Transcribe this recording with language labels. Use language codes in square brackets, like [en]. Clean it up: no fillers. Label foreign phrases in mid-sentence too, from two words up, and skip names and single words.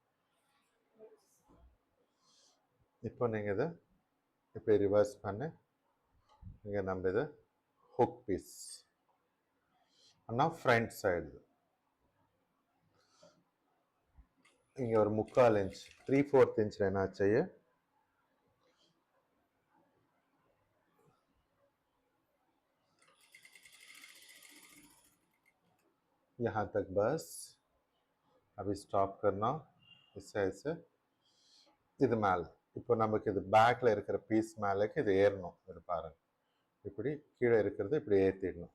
[ta] இப்போ நீங்கள் இதை இப்போ ரிவர்ஸ் பண்ணி இங்கே நம்ம இது [en] hook piece [ta] ஆனால் [en] front side [ta] இங்கே ஒரு 3/4 inch 3/4 inch [hi] रहना चाहिए. यहाँ तक बस. अभी स्टॉप करना इस साइड से. [ta] இது மேலே இப்போ நமக்கு இது பேக்கில் இருக்கிற பீஸ் மேலேக்கு இது ஏறணும். இது பாருங்கள், இப்படி கீழே இருக்கிறது இப்படி ஏற்றிடணும்.